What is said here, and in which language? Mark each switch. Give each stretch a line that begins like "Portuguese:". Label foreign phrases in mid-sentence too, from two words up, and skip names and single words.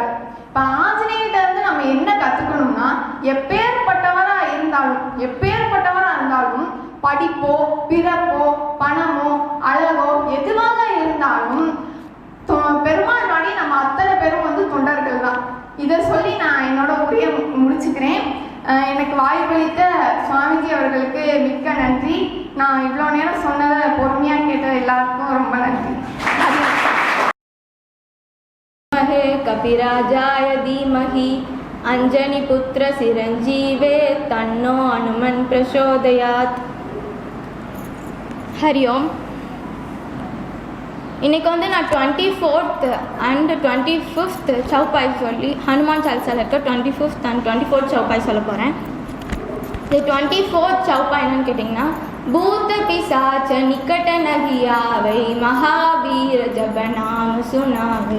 Tamil: இப்ப ஆஞ்சநேயர்கிட்ட நம்ம என்ன கத்துக்கணும்னா எப்பேற்பட்டவரா இருந்தாலும் படிப்போ பிறப்போ பணமோ அழகோ எதுவாக இருந்தாலும் பெருமாள் நாடி நம்ம அத்தனை பேரும் தொண்டர்கள் தான். இதை சொல்லி நான் என்னோட உரையை முடிச்சுக்கிறேன். எனக்கு வாய்ப்பளித்த சுவாமிஜி அவர்களுக்கு மிக்க நன்றி. நான் இவ்வளோ நேரம் சொன்னதை பொறுமையாக கேட்ட எல்லாருக்கும் ரொம்ப நன்றி.
Sanskrit: कपिराजाय धीमहि अंजनी पुत्र चिरंजीवे तन्नो हनुमन् प्रचोदयात्. हरि ओम.
Tamil: இன்னைக்கு நான் 24th அண்ட் 25th சௌபாய் சொல்லி ஹனுமான் சாலிசாவில் இருக்க 25th அண்ட் 24th சௌபாய் சொல்ல போகிறேன். இந்த 24th சௌபாய் என்னன்னு கேட்டிங்கன்னா
Awadhi: भूत पिशाच निकट नहिं आवै महावीर जब नाम सुनावै.